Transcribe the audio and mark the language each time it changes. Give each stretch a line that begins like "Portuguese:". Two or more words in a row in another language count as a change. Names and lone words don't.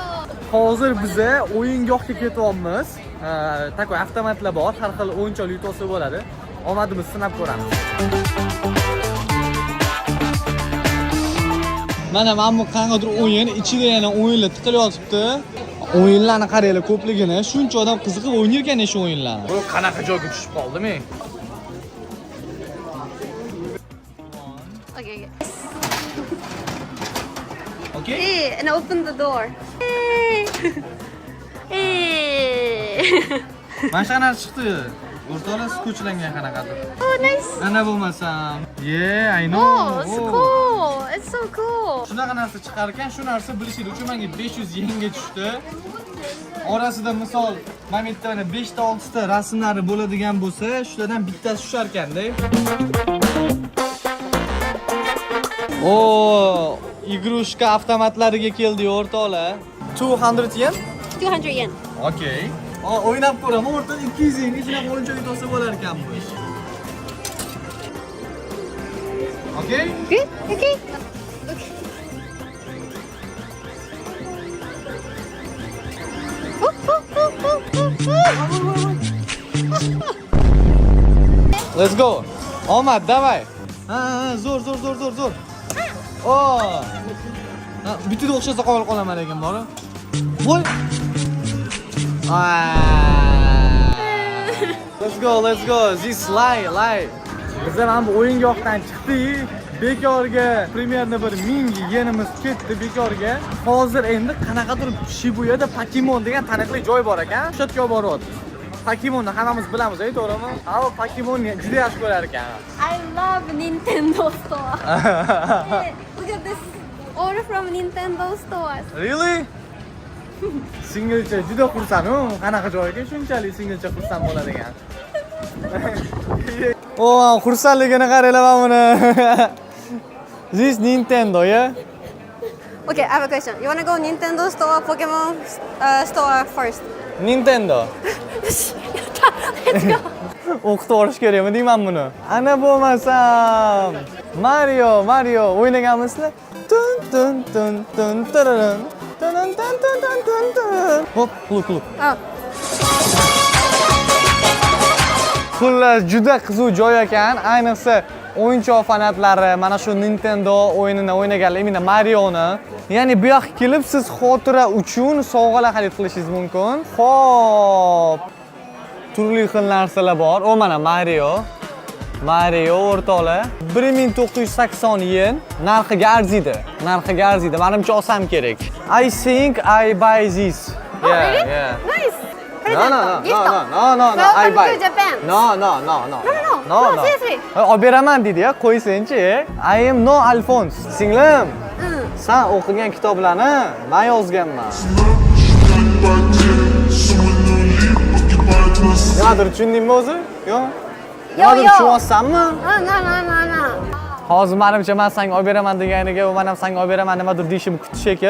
Uzbek: Hozir biza o'yingohga ketyapmiz. Takoy avtomatlar bor, har xil o'yinchoq yutolsa bo'ladi. Omadimiz sinab ko'ramiz. Mana bu qanaqadir o'yin, ichida yana o'yinlar tiqilib yotibdi. O'yinlarni qaranglar ko'pligini, shuncha odam qiziqib o'ynar ekan shu o'yinlarni. Bu qanaqa joyga tushib qoldim-e?
English: Okay. Okay? Hey, and open the door.
Uzbek: Mana shu qanaqa chiqdi? O'rtoqlar skuchlangan qanaqadir.
English: Oh, nice.
Uzbek: Ana bo'lmasam.
English: Yeah, I know. Oh, it's cool. It's so cool.
Uzbek: Shunaqa narsa chiqar ekan, shu narsa bilishingiz uchun menga 500 yenga tushdi. Orasida misol, men bu yerda mana 5 ta 6 ta rasmlari bo'ladigan bo'lsa, shulardan bittasi tushar ekanda. O, igrushka avtomatlariga keldi o'rtoqlar. 200 yen? 200 yen.
English: Okay.
Uzbek: O'ynab ko'raman, o'rtoq 200 yengga shunaqa o'yinchoq yutolsa bo'lar ekan bu ish.
English: Okay? Good? Okay. Let's go.
Uzbek: Omad, давай. Zo'r. Oh. Bitta o'xshasa qolaman lekin bor. Voy.
English: Let's go. This lie.
Uzbek: Biz ham bu o'yingohdan chiqdik. Bekorga premyerni bir 1000 yenimiz ketdi bekorga. Hozir endi qanaqadir Shibuyada Pokemon degan taniqli joy bor ekan. O'sha yerga boryapmiz. Pokemonni hammamiz bilamiz, to'g'rimi? Ha, Pokemonni juda yaxshi ko'rar ekan.
English: I love Nintendo store. Hey, look at this. Order from Nintendo store. Really?
Uzbek: Singilcha juda xursand-ku. Qanaqa joyga shunchalik singilcha xursand bo'ladigan. Oh, xursandligini qaranglar mana buni.
English: This Nintendo, yeah? Okay, I have a question. You want to go Nintendo store or Pokemon store first? Nintendo. Let's go.
Uzbek: O'qitib olish kerakmi deyman buni. Ana bo'lmasam Mario o'ynaganmizlar. Tun tararan. Hop, quluk.
English: Oh.
Uzbek: Xullas juda qiziq joy ekan, ayniqsa o'yinchoq fanatlari mana shu Nintendo o'yinini o'ynaganlar, mana Marioni. Ya'ni bu yoqqa kelib siz xotira uchun sovg'alar xarid qilishingiz mumkin. Xo'p. Turli xil narsalar bor. O mana Mario o'rtoqlar 1980 yen narxiga arziydi. Menimcha olsam kerak.
English: I think I buy this. Oh, really? Yeah. Nice. No, I buy. Welcome to Japan. No, seriously.
Uzbek: Olib beraman deydi-ya, qo'ysin-chi.
English: I am no Alphonse. Singlim.
Uzbek: Sen o'qigan kitoblarni men yozganman. Nimadir tushundingmi o'zi? Yo'q. Nimadir tushunyapsanmi?
English: No.
Uzbek: Hozir menimcha men senga olib beraman deganiga, u men ham senga olib beraman nimadir deyishimni kutish shekil.